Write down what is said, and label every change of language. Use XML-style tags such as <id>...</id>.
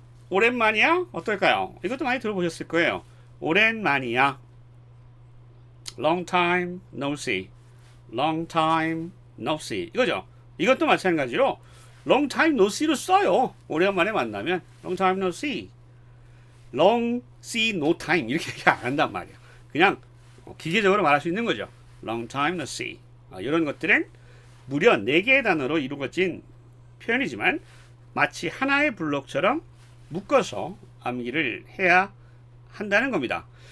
<ko>오랜만이야? 어떨까요? 이것도 많이 들어보셨을 거예요. 오랜만이야.</ko> <en>Long time no see. Long time no see.</en> <ko>이거죠. 이것도 마찬가지로</ko> <en>long time no see</en> <ko>로 써요. 오랜만에 만나면</ko> <en>long time no see. long see no time</en> <ko>이렇게 얘기 안 한단 말이야. 그냥 기계적으로 말할 수 있는 거죠.</ko> <en>long time no see.</en> <ko>이런 것들은 무려 4개의 단어로 이루어진 표현이지만 마치 하나의 블록처럼 묶어서 암기를 해야 한다는 겁니다.</ko>